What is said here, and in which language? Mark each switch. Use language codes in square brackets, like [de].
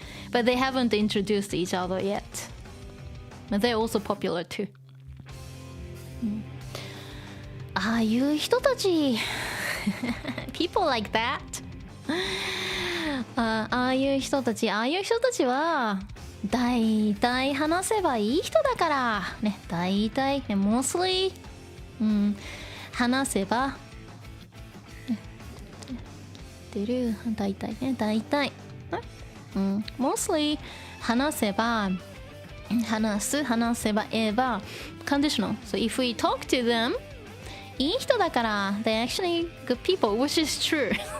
[en] But they haven't introduced each other yet. But they're also popular too. [ja] ああいう人たち [en] people like that. [ja] ああいう人たちは大体話せばいい人だからね、大体 mostly 話せば出る大体ね、大体mostly 話せば話せばconditional. [en] So if we talk to them [ja] いい人だから [en] they're actually good people, which is true.